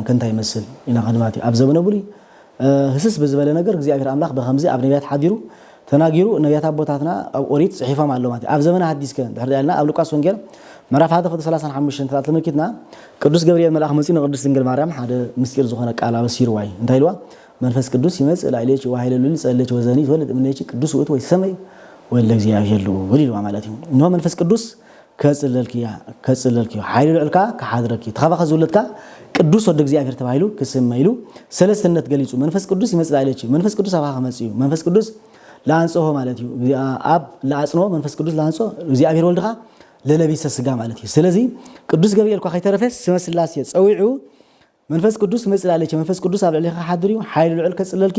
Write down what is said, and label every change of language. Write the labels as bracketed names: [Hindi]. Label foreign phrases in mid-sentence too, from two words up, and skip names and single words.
[Tigrinya] ከንታይ ይመስል ኢና ኸድማት ኣብ ዘበነ ብሉይ ህስስ ብዝበለ ነገር እግዚአብሔር አምላኽ በከምዚ ኣብ ነቢያት ሓዲሩ ተናጊሩ ነቢያት ኣቦታትና ኣብ ኦሪት ጽሒፎም ኣሎ ማለት ኣብ ዘበነ ሓድሽ ከ ድሕሪ ያልና ኣብ ሉቃስ ወንጌል ምዕራፍ 1:35 ተመልኪትና ቅዱስ ገብርኤል መልአክ መጽኡ ንቅድስት ድንግል ማርያም ሓደ ምስጢር ዝኾነ ቃል አበሲርዋይ እንታይ ኢልዋ [Geez] መንፈስ ቅዱስ ይመጽእ ላዕሌች ወኃይለሉል ጸለች ወዘኒ ወለድ እምኔች ቅዱስ ውእቱ ወይ ሰማይ ወለ እግዚአብሔር ልዑል [Tigrinya] ኢልዋ ማለት እዩ እንሆ መንፈስ ቅዱስ ከጽለልኪ ኃይሉ ልዑልካ ከሓድረኪ ተኻባኸ ዝውለድካ ቅዱስ ወደ እግዚአብሔር ተባሂሉ ክስመይሉ ሰለስትነት ገሊጹ [Geez] መንፈስ ቅዱስ ይመጽእ ላዕሌች [Tigrinya] መንፈስ ቅዱስ አባኸ መጽኡ መንፈስ ቅዱስ ላንጾሆ ማለት እዩ አብ ላጽኖ መንፈስ ቅዱስ ላንጾ እግዚአብሔር ወልድኻ ለለቢሰ ስጋ ማለት እዩ ስለዚ ቅዱስ ገብርኤል ኳ ከይተረፈስ ስመ ስላሴ ጸዊዑ መንፈስ ቅዱስ መጽላለች መንፈስ ቅዱስ ኣብ ልዕሊኻ ሓድር እዩ ኃይሉ ልዑል ከጽለልኪ